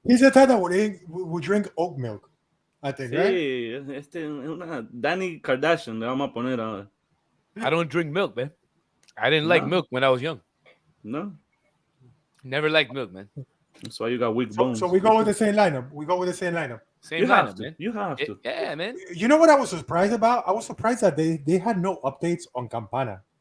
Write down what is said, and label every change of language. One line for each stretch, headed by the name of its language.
English: He's the type that would drink oat milk, I think, right?
Spanish: Sí, una Danny Kardashian le vamos a poner ahora.
English: I don't drink milk, man. I didn't like milk when I was young. No, Never liked milk, man. that's why you got weak bones. So we go with the same lineup. Same You lineup, have to. man. You have to. Yeah, man. You know what I was surprised about? I was surprised that they had no updates on Campana.